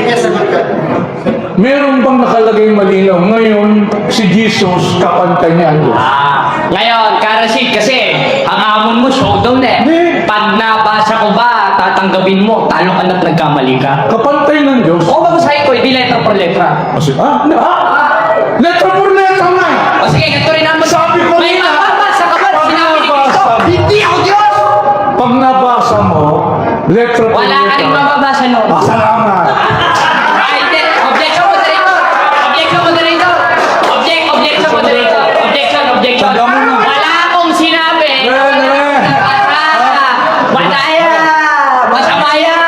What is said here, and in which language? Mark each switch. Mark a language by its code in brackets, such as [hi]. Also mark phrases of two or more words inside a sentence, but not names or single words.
[tl] Meron bang nakalagay malinaw? Ngayon, si Jesus, kapantay niya ang Diyos. Ngayon, Karasid, kasi ang amon mo, showdown eh. Hindi. Pag nabasa ko ba, tatanggapin mo, talo ka na't nagkamali ka. Kapantay ng Diyos. O babasahin ko, hindi [es] letra por letra. [tl] Kasi, [es] letra por letra [tl] nga. O sige, ganito rin naman. Sabi ko may nila, mababasa ka ba? Sinabi ni Cristo, hindi ako Diyos! Pag nabasa mo, [es] letra por [tl] Wala ka rin letra. mababasa nun. Salamat. Ay, hindi. [en] Objection, moderator. Objection, moderator. Objection, moderator. Objection. [tl] Tanda mo na. Wala akong sinabi. Wala yan. Masama yan.